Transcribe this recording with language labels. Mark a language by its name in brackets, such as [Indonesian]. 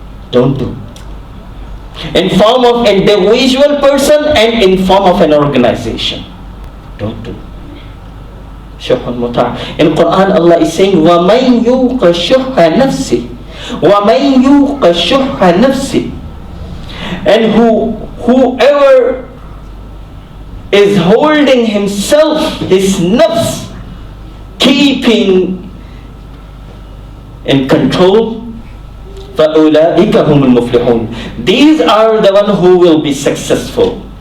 [English] Don't do. In form of individual person and in form of an organization. Don't do. Shuhun muta'. In Quran, Allah is saying, [Arabic] وَمَنْ يُوقَ شُحَّ نَفْسِهِ وَمَنْ يُوقَ شُحَّ نَفْسِهِ. [English] And whoever is holding himself, his nafs, keeping in control, [Arabic] فَأُولَٰئِكَ هُمُ الْمُفْلِحُونَ. [English] These are the one who will be successful.